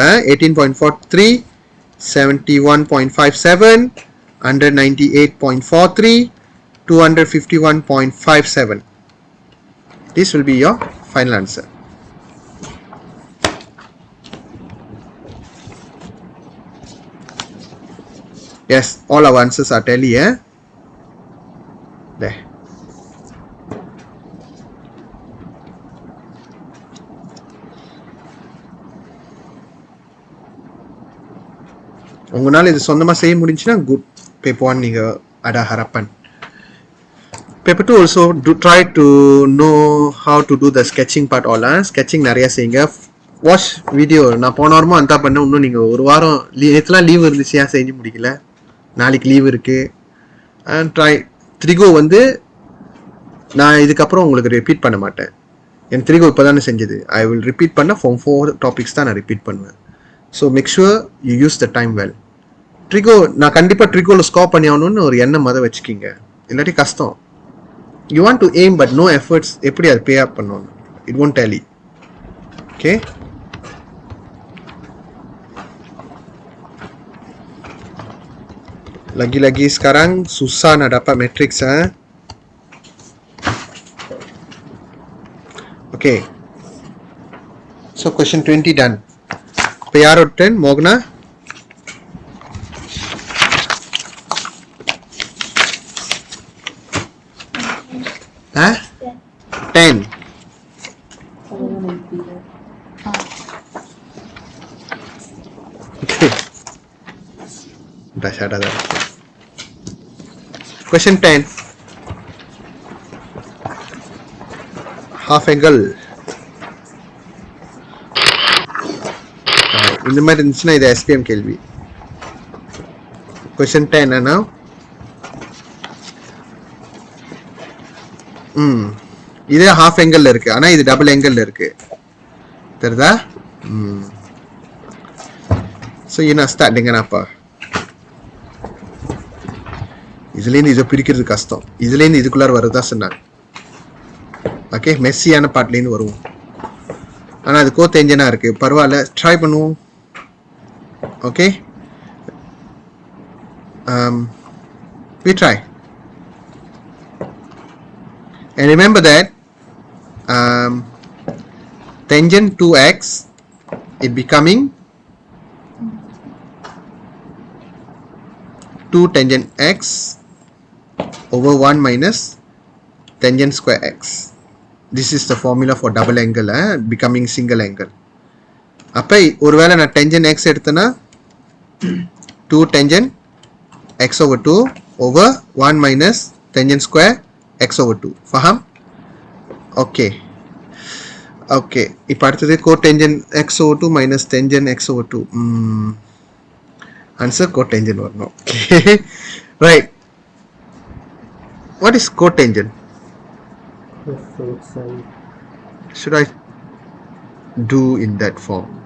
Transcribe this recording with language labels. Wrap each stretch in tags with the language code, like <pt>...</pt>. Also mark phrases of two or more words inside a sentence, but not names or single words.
<en>18.43. 71.57, 198.43, 251.57. This will be your final answer. Yes, all our answers are tally, there.</en> <ta>உங்களால் இது சொந்தமாக செய்ய முடிஞ்சுன்னா குட். பேப்பர் 1 நீங்கள்</ta> <ms>ada harapan.</ms> <en>Paper 2 also try to know how to do the sketching part all.</en> <ta>Sketching நிறையா செய்யுங்க.</ta> <en>watch video.</en> <ta>நான் போன வாரமும் அந்த பண்ணேன். இன்னும் நீங்கள் ஒரு வாரம் நேற்றுலாம் லீவ் இருந்துச்சு, ஏன் செஞ்சு முடிக்கல? நாளைக்கு லீவ் இருக்குது.</ta> <en>and try trigo</en> <ta>வந்து நான் இதுக்கப்புறம் உங்களுக்கு ரிப்பீட் பண்ண மாட்டேன். என் த்ரிகோ இப்போ தானே செஞ்சது.</ta> <en>I will repeat பண்ண form 4 topics</en> <ta>தான் நான் ரிப்பீட் பண்ணுவேன்.</ta> <en>So make sure you use the time well.</en> <ta>ட்ரிகோ நான் கண்டிப்பாக ட்ரிகோவில் ஸ்கோர் பண்ணி ஆகணும்னு ஒரு எண்ணம் அதை வச்சுக்கிங்க, இல்லாட்டி கஷ்டம்.</ta> <en>You want to aim but no efforts,</en> <ta>எப்படி அது</ta> <en>pay up</en> <ta>பண்ணணும்?</ta> <en>it won't tally.</en> <ta>ஓகே,</ta> <ms>lagi-lagi sekarang susah nak dapat matrix.</ms> <en>Okay, so question 20 done. PR 10 Mogna. Huh? 10. Okay.</en> <ms>Dah ada dah. Question 10.</ms> <en>Half angle.</en> <ta>இந்த மாதிரி இருந்துச்சுன்னா இது SPM கேள்வி.</ta> <en>Question 10 now.</en> <ta>இது</ta> <en>half angle</en> <ta>இருக்கு, ஆனா இது</ta> <en>double angle</en> <ta>இருக்கு, தெரியுதா? ஸோ நான் ஸ்டார்ட்</ta> <ms>dengan apa?</ms> <ta>இதுலேருந்து இதை பிரிக்கிறது கஷ்டம், இதுலேருந்து இதுக்குள்ளார வருதுதான் சொன்னாங்க. ஓகே,</ta> <en>messy part</en> <ta>வருவோம். ஆனால் அது கோத்தெஞ்சனாக இருக்குது, பரவாயில்ல, ட்ரை பண்ணுவோம். ஓகே,</ta> <en>we try. And remember that tangent 2x it becoming 2 tangent x over 1 minus tangent square x. This is the formula for double angle becoming single angle.</en> <ta>அப்போ ஒருவேளை நான்</ta> <en>tangent x</en> <ta>எடுத்தேன்னா</ta> <en>2 tangent x over 2 over 1 minus tangent square x over 2.</en> <ta>Faham?</ta> <en>Okay. Okay.</en> <ta>இப்போ அடுத்தது</ta> <en>cotangent x over 2 minus tangent x over 2. Answer cotangent வரணும். Okay. Right. What is cotangent? Should I do in that form?</en>